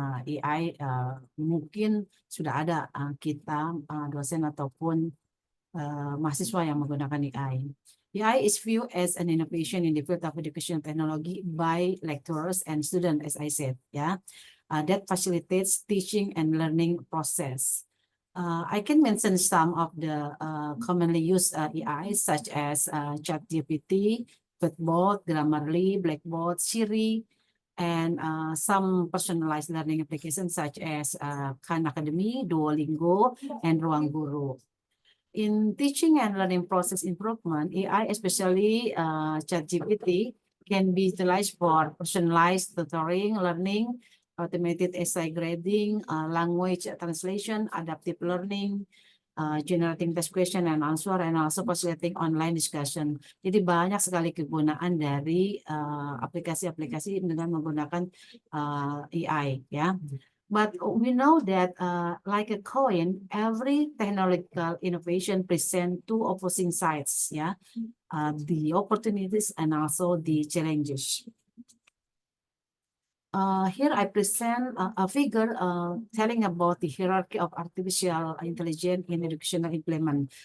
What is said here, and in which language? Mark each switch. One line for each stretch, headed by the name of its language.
Indonesian: AI mungkin sudah ada kita dosen ataupun mahasiswa yang menggunakan AI.
English: AI is viewed as an innovation in the field of education technology by lecturers and students, as I said, yeah. That facilitates teaching and learning process. I can mention some of the commonly used AI such as ChatGPT, Chatbot, Grammarly, Blackboard, Siri, and some personalized learning applications such as Khan Academy, Duolingo, and Ruang Guru. In teaching and learning process improvement, AI, especially ChatGPT, can be utilized for personalized tutoring, learning, automated essay grading, language translation, adaptive learning, generating test question and answer, and also facilitating online discussion.
Indonesian: Jadi banyak sekali kegunaan dari aplikasi-aplikasi dengan menggunakan AI, ya.
English: But we know that like a coin, every technological innovation presents two opposing sides, yeah, the opportunities and also the challenges. Here I present a figure telling about the hierarchy of artificial intelligence in educational implement.